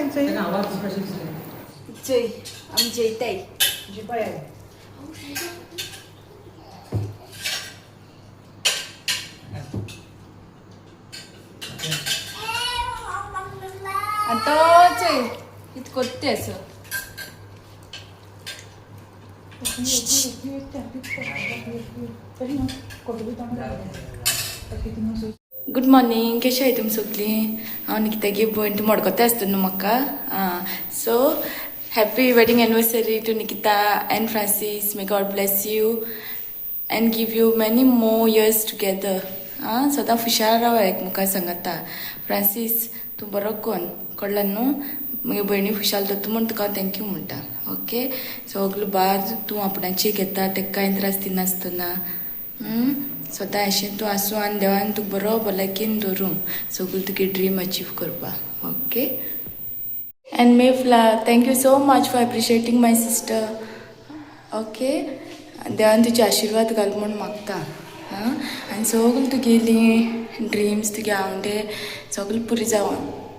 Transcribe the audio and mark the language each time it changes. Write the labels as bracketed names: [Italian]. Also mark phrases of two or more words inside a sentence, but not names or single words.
[Konkani] जय आमी जयताय आताच इतकं कोत्ते असं गुड मॉर्निंग कशी आहे तुमी सगळीं हांव निकिता गे भयण तूं मडकता आसता न्हू म्हाका [English] so happy wedding anniversary to Nikita and Francis may God bless you and give you many more years together [Konkani] सदां हुशार राव एकमुखार सांगता फ्रांसीस तूं बरो कोण कळ्ळें न्हू म्हगे भयणी खुशाल दत्तू म्हूण तुका थँक्यू म्हणटा ओके सगलो बार तूं आपणाची घेता तेका कांय त्रास दिनासतना सदां अशें तूं आसूं आनी देवान तुका बरो भलायकेन दवरूं सगळो तुगे [English] dream achieve [Konkani] करपाक [English] ok and Mefla thank you so much for appreciating my sister ok [Konkani] देवान तुजे आशिर्वाद घाल म्हूण मागता आनी सगळी तुगेली ड्रिम्स तुगे आवडे सगळें पुरी जावं